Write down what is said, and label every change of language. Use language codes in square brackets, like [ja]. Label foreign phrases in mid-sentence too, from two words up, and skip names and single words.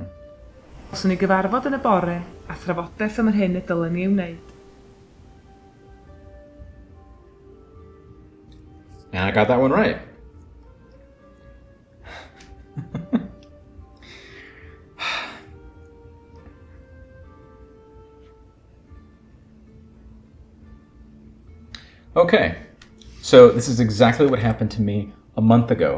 [cy] Cawson ni gyfarfod yn y bore a thrafodaeth am yr hyn y dylen ni wneud. [en] And I got that one right. Okay, so this is exactly what happened to me a month ago.